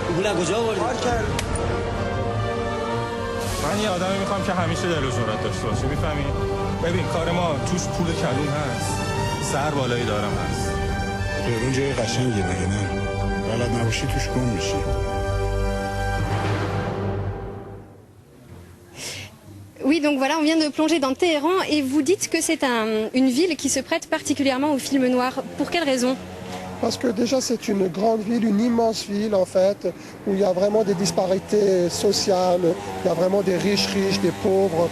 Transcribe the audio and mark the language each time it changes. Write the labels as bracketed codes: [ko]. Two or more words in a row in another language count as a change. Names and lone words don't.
[fa] پول از کجا آوردی کار کرد من یه آدمی میخوام که همیشه دل و جرأت داشته باشه میفهمی ببین کار ما توش پول کلون هست سر بالایی دارم هست تهران جای قشنگیه مگه نه بلد نباشی توش گم میشی [fr] Oui, donc voilà, on vient de plonger dans Téhéran et vous dites que c'est une ville qui se prête particulièrement au film noir. Pour quelle raison ? Parce que déjà c'est une grande ville, une immense ville en fait, où il y a vraiment des disparités sociales, il y a vraiment des riches, des pauvres.